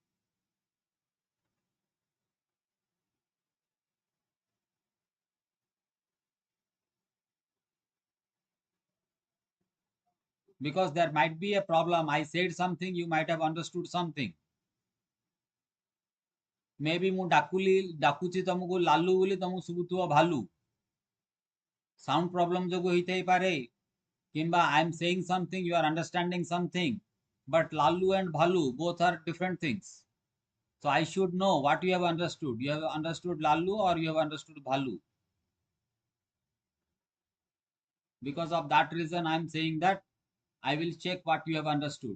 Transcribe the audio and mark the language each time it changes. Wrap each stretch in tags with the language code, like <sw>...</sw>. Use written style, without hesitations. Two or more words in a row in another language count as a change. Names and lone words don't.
<en>Because there might be a problem. I said something, you might have understood something.</en> <or>Maybe ମୁଁ ଡାକୁଛି ତମକୁ ଲାଲୁ ବୋଲି ତମକୁ ଶୁଭୁଥିବ ଭାଲୁ.</or> <en>Sound problem</en> <or>ଯୋଗୁ ହେଇଥାଇ ପାରେ.</or> <en>Kimba, I am saying something, you are understanding something. But lalu and bhalu both are different things. So I should know what you have understood. You have understood lalu or you have understood bhalu. Because of that reason, I am saying that I will check what you have understood.</en>